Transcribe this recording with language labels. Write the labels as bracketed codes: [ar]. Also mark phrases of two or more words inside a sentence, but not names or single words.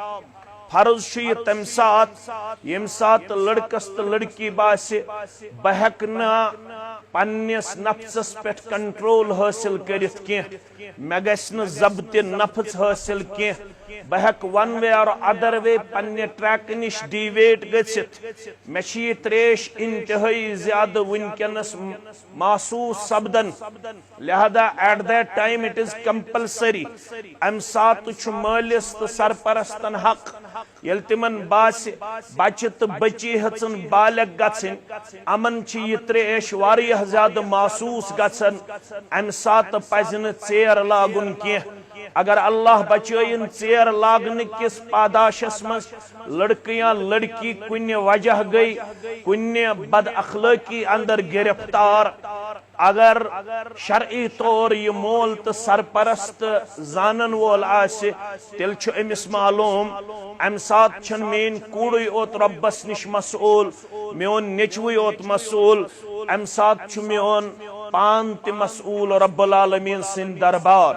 [ks] فرض چھُ یہ تمہِ ساتہٕ ییٚمہِ ساتہٕ لڑکس تہٕ لڑکی باسہِ بہٕ ہٮ۪کہٕ نہٕ پننِس نفژس پٮ۪ٹھ کنٹرول حٲصِل کٔرِتھ کینٛہہ، مےٚ گژھِ نہٕ ضبطِ نفژ حٲصِل کینٛہہ، بہٕ ہٮ۪کہٕ [en] one way or other way [ks] پننہِ ٹریکہٕ نِش ڈیویٹ گٔژھِتھ، مےٚ چھِ یہِ تریش انتہٲئی زیادٕ وٕنکٮ۪نس محسوٗس سپدان، لہذا [en] at that time it is compulsory. [ks] امہِ ساتہٕ چھُ مٲلِس تہٕ سرپرستن حق ییٚلہِ تِمن باسہِ بچہِ تہٕ بچی ہیژن بالغ گژھٕنۍ، یِمن چھِ یہِ تریش واریاہ زیادٕ محسوٗس گژھان، امہِ ساتہٕ پزِ نہٕ ژیر لاگُن کینٛہہ۔ اگر اللہ بچٲیِن ژیر لاگنہٕ کِس پاداشس منٛز لڑکہٕ یا لڑکی کُنہِ وجہ گٔے کُنہِ بد اخلٲقی اندر گرفتار، اگر شرعی طور یہ مول تو سرپرست زانن وول آسہِ تیٚلہِ چھُ أمِس معلوم امہِ ساتہٕ چھُنہٕ میٛٲنۍ کوٗرٕے یوت رۄبس نِش مسئوٗل، میون نیٚچوٕے یوت مسئوٗل، امہِ ساتہٕ چھُ میون پان تہِ مسئوٗل رب العالمیٖن سٕنٛدِ دربار۔